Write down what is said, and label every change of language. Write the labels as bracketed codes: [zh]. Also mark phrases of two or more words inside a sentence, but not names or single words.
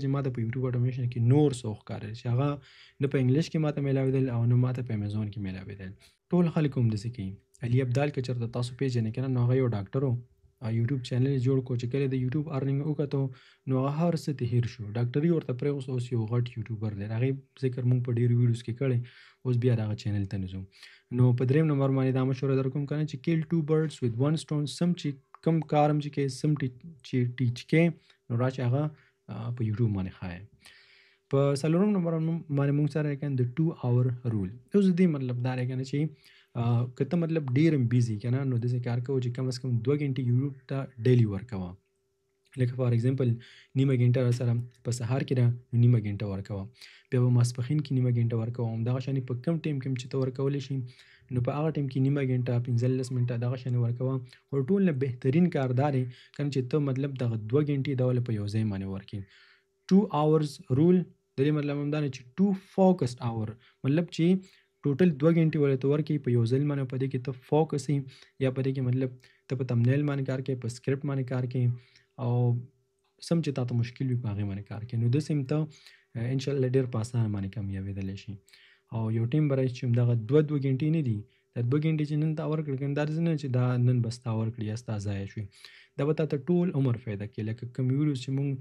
[ps] چې ما ته په [en] YouTube automation [ps] کې نور څه وښکارل چې هغه نه په انګلیش کې ما ته میلاوېدل او نه ما ته په امیزون کې میلاوېدل ټول خلک هم داسې کوي علي ابدال که چېرته تاسو پیژنئ که نه نو هغه یو ډاکټر و یوټیوب چینل یې جوړ کړو چې کله د یوټیوب ارننګ وکتو نو هغه هر څه ته هیر شو ډاکټري ورته پرېوست اوس یو غټ یوټیوبر دی د هغې ذکر مونږ په ډېرو ویډیوز کې کړی اوس بیا د هغه چینل ته نه ځو نو په درېیم نمبر باندې دا مشوره در کوم که نه چې کیل [en] 2 birds with one stone [ps] سم چې کم کار هم چې کوې سم چې ټیچ کې نو راشي هغه په یوټیوب باندې ښایي په څلورم نمبر باندې موږ سره کنه د [en] 2 hour rule [ps] اوس دې مطلب دا دی کنه چې که ته مطلب ډېر هم بیزي کنه نو داسې کار کوو چې کم از کم 2 غنټې یوټیوب ته ډیلی ورکوه لکه [en] for example [ps] نیمه غنټه را سره په سهار کې ده نیمه غنټه ورکوه بیا به ماسپښین کې نیمه غنټه ورکوه همدغه شانې په کم ټایم کې چې ته ورکولی شي نو په هغه ټایم کې نیمه غنټه 15 منټه دغه شانې ورکوه او ټول نه بهترین کار دا دی کنه چې ته مطلب دغه 2 غنټې دا ول په یو ځای باندې ورکې [en] 2 hours rule [ps] د دې مطلب هم دا نه چې [en] 2 focused hour [ps] مطلب چې ټوټل 2 غنټې ولې ته ورکې په یو ځل باندې په دې کې ته فوکس یې یا په دې کې مطلب ته په تمنیل باندې کار کوې په سکرپټ باندې کار کوې او سم چې تاته مشکل وي په هغې باندې کار کوې نو داسې هم ته انشاءالله ډېر په اسانه باندې کامیابېدلی شي او یو ټیم به راشي چې همدغه 2 غنټې نه دي دا 2 غنټې چې نن تا ورکړې که دا داسې نه چې دا نن بس تا ورکړي یا ستا ضایع شوي دا به تاته ټول عمر فایده کوي لکه کوم ویډیوز چې